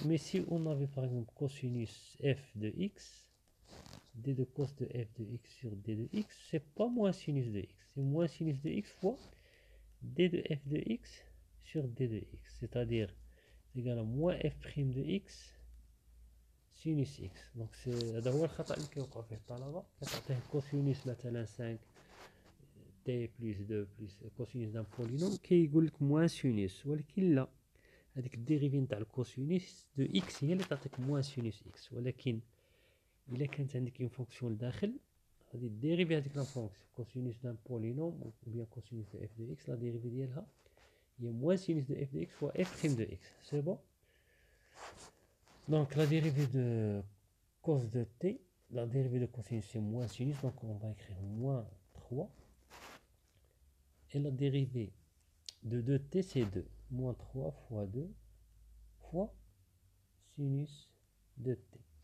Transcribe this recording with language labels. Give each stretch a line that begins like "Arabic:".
French: Mais si on avait par exemple cosinus f de x, d de cos de f de x sur d de x, c'est pas moins sinus de x, c'est moins sinus de x fois d de f de x sur d de x, c'est-à-dire égal à moins f prime de x sinus x.
Arabic: Donc هذا هو الخطأ اللي كيوقع في الطلبة، كتعطيه كوسينوس مثلا
French: 5 t plus 2 plus
Arabic: كوسينوس دان بولينوم كيقول لك موان سينوس، ولكن لا، هذيك الديريفي نتاع الكوسينوس دو اكس هي اللي تعطيك موان سينوس اكس. ولكن الا كانت عندك اون فونكسيون لداخل، غادي ديريفي هذيك لا فونكسيون كوسينوس دان بولينوم او بيان كوسينوس دو اف دو اكس، لا ديريفي ديالها هي موان سينوس دو اف دو اكس فوا اف بريم دو اكس.
French: سي بون. Donc la dérivée de cos de t, la dérivée de cosinus c'est moins sinus, donc on va écrire moins 3. Et la dérivée de 2t c'est 2. Moins 3 fois 2 fois sinus de t.